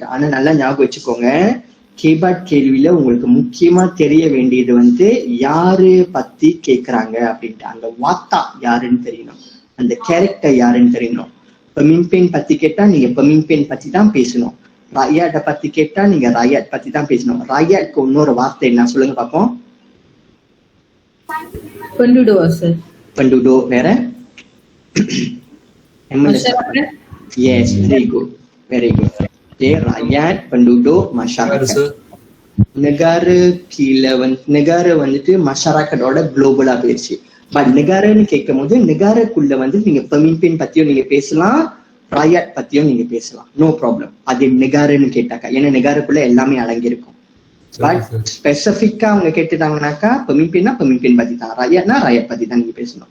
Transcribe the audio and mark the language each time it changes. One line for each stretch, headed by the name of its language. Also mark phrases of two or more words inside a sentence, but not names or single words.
Tamil: ஆனா நல்லா ஞாபகம் வச்சுக்கோங்க, கேபாட் கேள்வியில உங்களுக்கு முக்கியமா தெரிய வேண்டியது வந்து யாரு பத்தி கேக்குறாங்க அப்படின்ட்டு. அந்த வாத்தா யாருன்னு தெரியணும், அந்த கேரக்டர் யாருன்னு தெரியணும். பெமின்பெண் பத்தி கேட்டா நீங்க பெமின்பெண் பத்தி தான் பேசணும். ராயாட்டை பத்தி கேட்டா நீங்க ராயாட் பத்தி தான் பேசணும். ராயாட்க்கு இன்னொரு வார்த்தை என்ன சொல்லுங்க பாப்போம்.
Malay: Penduduk sir.
Tamil: Penduduk வேற?
English: Yes, very good. Very good.
Malay: Okay, rakyat, penduduk, masyarakat.
Tamil: Negara கீழே வந்து negara வந்துட்டு masyarakat-ஓட குளோபலா போயிடுச்சு. பட் நெகாரன்னு கேட்கும் போது நெகாரக்குள்ள வந்து நீங்க பெமின்பெண் பத்தியும் நீங்க பேசலாம், ராயாட் பத்தியும் நீங்க பேசலாம்,
English: no problem.
Tamil: அது நெகாரன்னு கேட்டாக்கா, ஏன்னா நெகாரக்குள்ள எல்லாமே அடங்கியிருக்கும். பட் ஸ்பெசிபிக்கா அவங்க கேட்டுட்டாங்கன்னாக்கா பெமின்பெண்ணா பெமின்பெண் பத்தி தான், ராயாட்னா ராயாட் பத்தி தான் நீங்க பேசணும்.